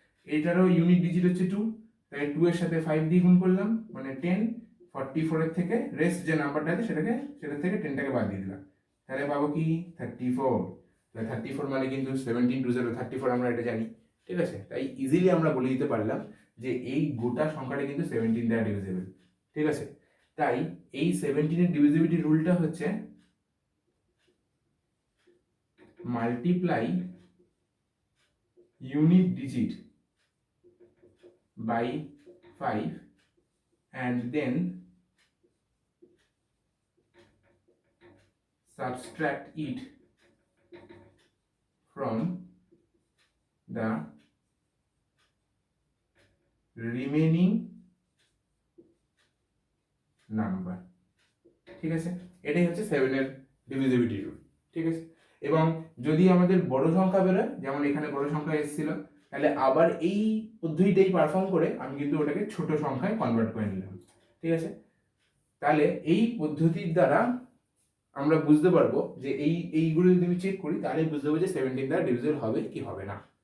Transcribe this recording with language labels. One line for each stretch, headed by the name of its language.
Bangla: এটারও unit digit হচ্ছে 2, তাই 2 এর সাথে 5 দিয়ে গুণ করলাম, মানে 10। 44 এর থেকে রেস্ট যে নাম্বারটা আছে সেটা থেকে 10টাকে বাদ দিয়ে দিলাম, তাহলে পাবো কি 34। তাহলে 34 মানে কিন্তু 17 2 0 34 আমরা এটা জানি। ঠিক আছে, তাই ইজিলি আমরা বলে দিতে পারলাম যে এই গোটা সংখ্যাটা কিন্তু 17 দ্বারা ডিভিজিবল। ঠিক আছে, তাই এই 17 এর ডিভিজিবিলিটি রুলটা হচ্ছে
English: Multiply unit digit by 5 and then subtract it from the remaining number।
Bangla: ঠিক আছে, এটাই হচ্ছে 7 এর ডিভিজিবিলিটি রুল। ঠিক আছে, এবং যদি আমাদের বড় সংখ্যা বেরোয়, যেমন এখানে বড় সংখ্যা এসেছিল, তাহলে আবার এই পদ্ধতিটাই পারফর্ম করে আমি কিন্তু ওটাকে ছোট সংখ্যায় কনভার্ট করে নিলাম। ঠিক আছে, তাহলে এই পদ্ধতির দ্বারা আমরা বুঝতে পারবো যে এইগুলো যদি আমি চেক করি তাহলে বুঝতে পারবো যে 17 দ্বারা ডিভিজিবল হবে কি হবে না।